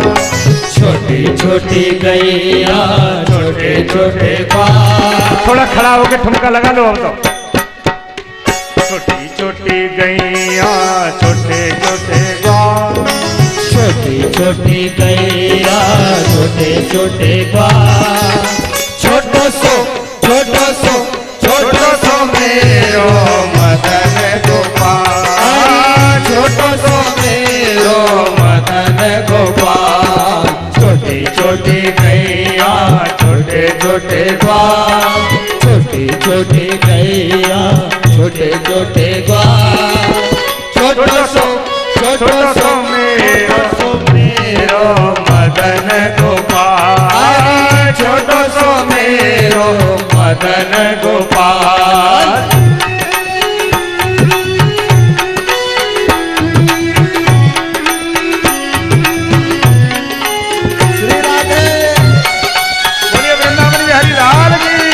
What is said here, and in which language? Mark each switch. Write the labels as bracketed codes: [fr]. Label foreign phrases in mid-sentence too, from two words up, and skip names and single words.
[hi] छोटी छोटी गैया छोटे छोटे बाल। थोड़ा खड़ा होकर ठुमका लगा लो। अब तो छोटी छोटी गैया छोटे छोटे बाल, छोटी छोटी गैया छोटे छोटे बाल। [bra] छोटो सो छोटो सो छोटो सो मेरो मदन गोपाल, छोटो सो मेरो मदन गोपाल। [hi] छोटी छोटी गैया छोटे छोटे बाल, छोटी छोटी गैया छोटे छोटे बाल। [bra] छोटो सो मेरो मदन गोपाल, छोटो सो मेरो मदन गोपाल। [hi] श्री राधे बोलिए वृंदावन बिहारी लाल की